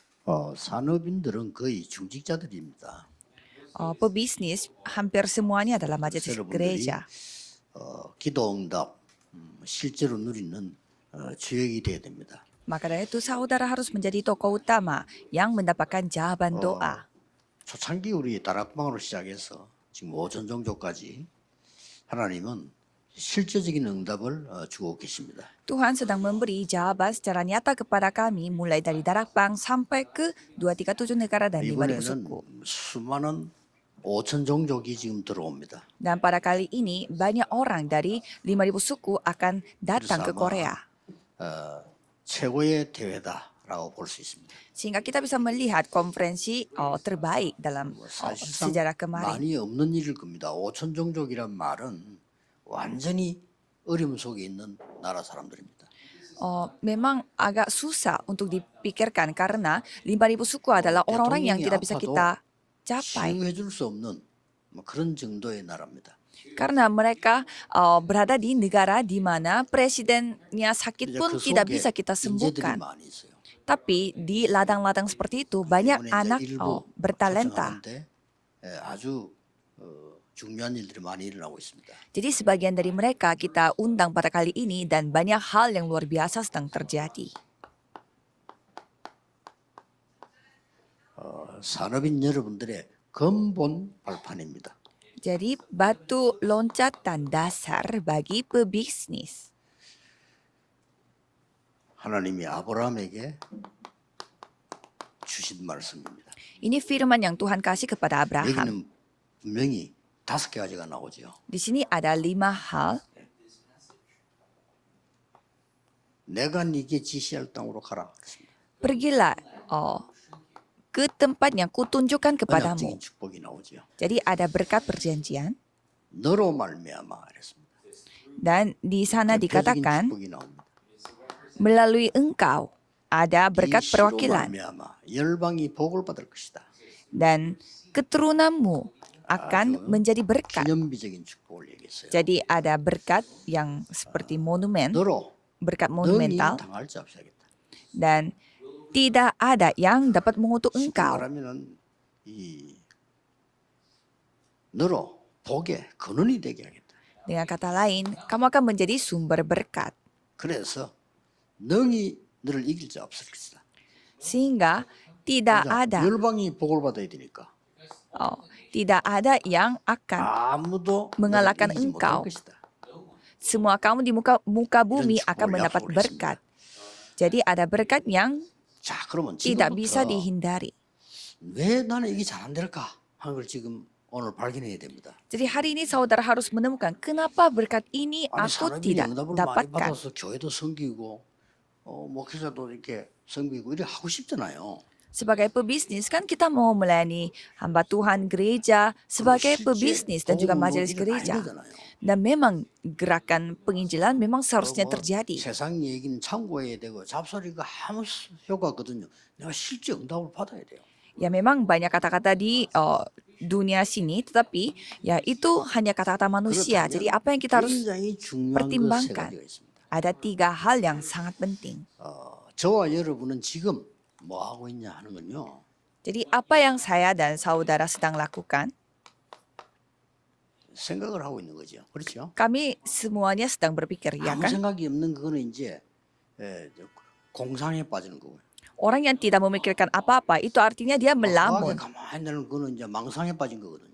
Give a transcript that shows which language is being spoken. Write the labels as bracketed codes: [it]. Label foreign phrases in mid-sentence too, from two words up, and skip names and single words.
[ko] 산업인들은 거의 중직자들입니다. [id] Pebisnis hampir semuanya adalah [ko] 그래서 [id] majelis [ko] 여러분들이 [id] gereja. [ko] 기도응답 실제로 누리는 주역이 돼야 됩니다. [id] Maka dari itu saudara harus menjadi tokoh utama yang mendapatkan jawaban doa. [ko] 초창기 우리 다락방으로 시작해서 지금 오전 종교까지 하나님은 실제적인 응답을 주고 계십니다. [id] Tuhan sedang memberi jawaban secara nyata kepada kami mulai dari Darakpang sampai ke 237 negara dan 5.000 suku. [ko] 이번에는 수많은 5천 종족이 지금 들어옵니다. [id] Dan pada kali ini banyak orang dari 5.000 suku akan datang ke Korea. [ko] 최고의 대회다라고 볼 수 있습니다. [id] Sehingga kita bisa melihat konferensi terbaik dalam [ko] 사실상 [id] sejarah kemarin. [ko] 많이 없는 일일 겁니다. 5천 종족이란 말은 완전히 어려움 속에 있는 나라 사람들입니다. [id] Memang agak susah untuk dipikirkan karena 5.000 suku adalah orang-orang yang tidak bisa kita capai. [ko] 치유해 줄 수 없는 그런 정도의 나라입니다. [id] Karena mereka berada di negara di mana presidennya sakit [ko] 이제 [id] pun [ko] 그 [id] tidak [ko] 속에 [id] bisa kita [ko] 인재들이 [id] sembuhkan. [ko] 많이 있어요. [id] Tapi di ladang-ladang seperti itu banyak [ko] 이번에 [id] anak [ko] 이제 일부 [id] bertalenta. [ko] 초청하는데 아주 중요한 일들이 많이 일어나고 있습니다. [id] Jadi sebagian dari mereka kita undang pada kali ini dan banyak hal yang luar biasa sedang terjadi. [ko] 산업인 여러분들의 근본 발판입니다. [id] Jadi batu loncatan dasar bagi pebisnis. [ko] 하나님이 아브라함에게 주신 말씀입니다. [id] Ini firman yang Tuhan kasih kepada Abraham. [ko] 여기는 분명히 5가지가 나오죠. [id] Di sini ada 5 hal. [ko] 내가 네게 지시할 땅으로 가라. 그랬습니다. [id] Pergilah ke tempat yang kutunjukkan kepadamu. [ko] 언약적인 축복이 나오죠. [id] Jadi ada berkat perjanjian. [ko] 너로 말미암아 그랬습니다. [id] Dan di sana [ko] 대표적인 [id] dikatakan [ko] 축복이 나옵니다. [id] melalui engkau ada [ko] 이 [id] berkat [ko] 씨로 [id] perwakilan. [ko] 말미암아 열방이 복을 받을 것이다. [id] Dan keturunanmu akan menjadi berkat. [ko] 기념비적인 축복을 얘기했어요. [id] Jadi ada berkat yang seperti monumen, [ko] 너로 [id] berkat [ko] 능히 [id] monumental. [ko] 당할 자 없이 하겠다. [id] Dan tidak ada yang dapat mengutuk [ko] 쉽게 [id] engkau. [ko] 말하면은 이 너로 복의 근원이 되게 하겠다. [id] Dengan kata lain, kamu akan menjadi sumber berkat. [ko] 그래서 능히 너를 이길 자 없을 것이다. [id] Sehingga tidak ada [ko] 열방이 복을 받아야 되니까 [id] tidak ada yang akan [ko] 아무도 [id] mengalahkan [ko] 너를 이기지 못할 [id] engkau. [ko] 것이다. [id] Semua kamu di muka bumi [ko] 축복을 [id] akan mendapat [ko] 약속을 [id] berkat. Jadi ada berkat yang [ko] 자, 그러면 [id] tidak bisa [ko] 지금부터 [id] dihindari. [ko] 왜 나는 이게 잘 안 될까 하는 걸 지금 오늘 발견해야 됩니다. [id] Jadi hari ini saudara harus menemukan kenapa berkat ini [ko] 아니 [id] aku [ko] 사람이 [id] tidak [ko] 응답을 많이 [id] dapatkan. [ko] 받아서 교회도 섬기고 목회자도 이렇게 섬기고 이래 하고 싶잖아요. [id] Sebagai pebisnis kan kita mau melayani hamba Tuhan gereja sebagai pebisnis dan juga majelis gereja. Dan memang gerakan penginjilan memang seharusnya terjadi. [ko] 세상 얘기는 참고해야 되고 잡소리가 아무 효과 없거든요. 내가 실제 응답을 받아야 돼요. [id] Ya memang banyak kata-kata di dunia sini, tetapi ya itu hanya kata-kata manusia. Jadi apa yang kita harus [ko] 굉장히 중요한 그 세 [id] pertimbangkan? [ko] 가지가 있습니다. [id] Ada 3 hal yang sangat penting. [ko] 저와 여러분은 지금 뭐 하고 있냐 하는 건요. [id] Jadi apa yang saya dan saudara sedang lakukan? [ko] 생각을 하고 있는 거죠. 그렇죠? [id] Kami semuanya sedang berpikir, ya [ko] 아무 [id] kan? [ko] 생각이 없는 그거는 이제 공상에 빠지는 거고요. [id] Orang yang tidak memikirkan apa-apa itu artinya dia [ko] 과하게 [id] melamun. [ko] 가만히 있는 거는 이제 망상에 빠진 거거든요.